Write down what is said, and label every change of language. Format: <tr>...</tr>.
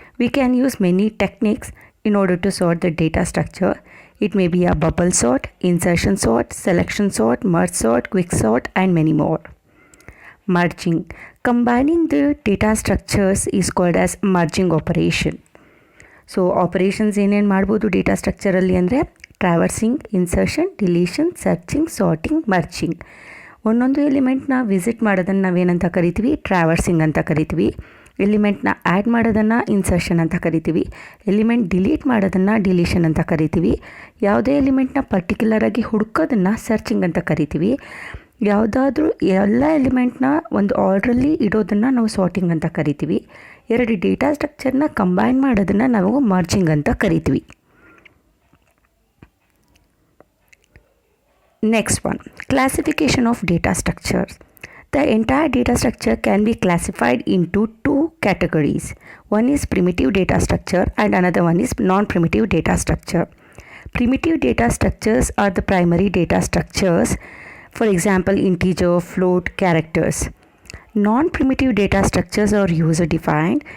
<en>We can use many techniques in order to sort the data structure. It may be a bubble sort, insertion sort, selection sort, merge sort, quick sort, and many more. Merging. Combining the data structures is called as merging operation.</en> <kn>So operations ಏನೇನು ಮಾಡ್ಬೋದು data ಸ್ಟ್ರಕ್ಚರಲ್ಲಿ ಅಂದರೆ traversing, insertion, deletion, searching, sorting, ಮರ್ಚಿಂಗ್. ಒಂದೊಂದು ಎಲಿಮೆಂಟ್ನ visit ಮಾಡೋದನ್ನು ನಾವೇನಂತ ಕರಿತೀವಿ? Traversing ಅಂತ ಕರಿತೀವಿ. ಎಲಿಮೆಂಟ್ನ add ಮಾಡೋದನ್ನು ಇನ್ಸರ್ಷನ್ ಅಂತ ಕರಿತೀವಿ. ಎಲಿಮೆಂಟ್ ಡಿಲೀಟ್ ಮಾಡೋದನ್ನು ಡಿಲೀಷನ್ ಅಂತ ಕರಿತೀವಿ. ಯಾವುದೇ ಎಲಿಮೆಂಟ್ನ ಪರ್ಟಿಕ್ಯುಲರಾಗಿ ಹುಡುಕೋದನ್ನು ಸರ್ಚಿಂಗ್ ಅಂತ ಕರಿತೀವಿ. ಯಾವುದಾದ್ರೂ ಎಲ್ಲ ಎಲಿಮೆಂಟ್ನ ಒಂದು ಆರ್ಡ್ರಲ್ಲಿ ಇಡೋದನ್ನು ನಾವು ಸಾರ್ಟಿಂಗ್ ಅಂತ ಕರಿತೀವಿ. ಎರಡು ಡೇಟಾ ಸ್ಟ್ರಕ್ಚರ್ನ ಕಂಬೈನ್ ಮಾಡೋದನ್ನು ನಾವು ಮರ್ಜಿಂಗ್ ಅಂತ ಕರಿತೀವಿ.</kn> <en>Next one, classification of data structures. The entire data structure can be classified into two categories. One is primitive data structure and another one is non-primitive data structure. Primitive data structures are the primary data structures. For example, integer, float, characters. Non-primitive data structures are user defined.</en>